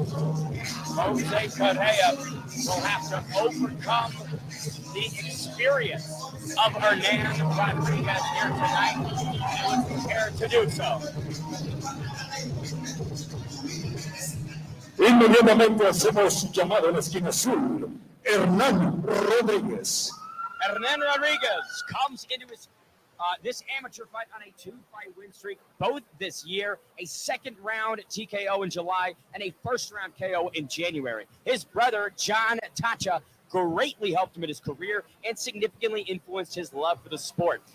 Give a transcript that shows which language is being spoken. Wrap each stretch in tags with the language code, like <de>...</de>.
<en>Jose Correa will have to overcome the experience of Hernan Rodriguez here tonight, and was prepared to do so.</en> <es>Inmediatamente hacemos llamado en la esquina azul, Hernan Rodriguez.</es> <en>Hernan Rodriguez comes into this amateur fight on a 2-fight win streak, both this year, a second-round TKO in July and a first-round KO in January. His brother, John Tacha, greatly helped him in his career and significantly influenced his love for the sport.</en>